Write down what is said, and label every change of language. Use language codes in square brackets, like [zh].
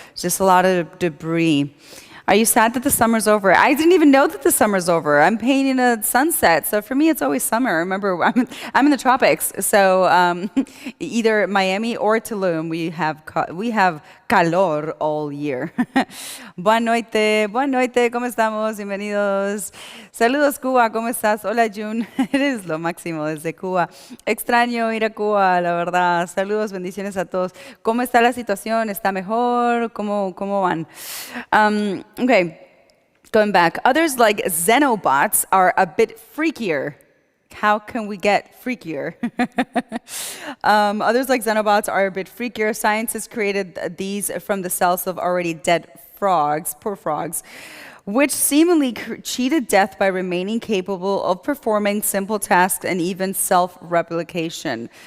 [en] Just a lot of debris. Are you sad that the summer's over? I didn't even know that the summer's over. I'm painting a sunset, so for me it's always summer. Remember, I'm in the tropics, so either Miami or Tulum, we have calor all year. [es] Buenas noches, ¿cómo estamos? Bienvenidos. Saludos, Cuba, ¿cómo estás? Hola, June. Eres lo máximo desde Cuba. Extraño ir a Cuba, la verdad. Saludos, bendiciones a todos. ¿Cómo está la situación? ¿Está mejor? ¿Cómo van? Okay. [en] Going back, others like xenobots are a bit freakier. How can we get freakier? Others like xenobots are a bit freakier. Scientists created these from the cells of already dead frogs, poor frogs, which seemingly cheated death by remaining capable of performing simple tasks and even self-replication.